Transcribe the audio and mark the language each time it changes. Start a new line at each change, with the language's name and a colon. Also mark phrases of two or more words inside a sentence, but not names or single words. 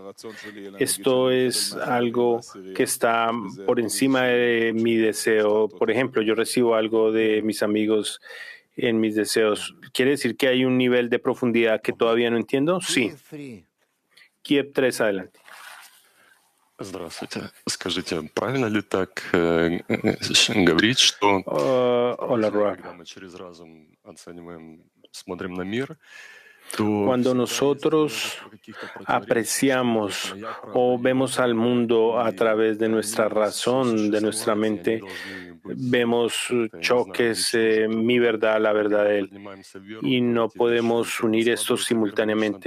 Spanish: Esto es algo que está por encima de mi deseo. Por ejemplo, yo recibo algo de mis amigos en mis deseos. ¿Quiere decir que hay un nivel de profundidad que todavía no entiendo? Sí. Kiev 3, adelante.
Russian: Здравствуйте. Скажите, правильно ли так говорить, что
Spanish: Hola, Ruar.
Russian: когда мы через разум оцениваем, смотрим на мир, то
Spanish: Cuando nosotros apreciamos o vemos al mundo a través de nuestra razón, de nuestra mente, vemos choques, mi verdad, la verdad de él, y no podemos unir estos simultáneamente.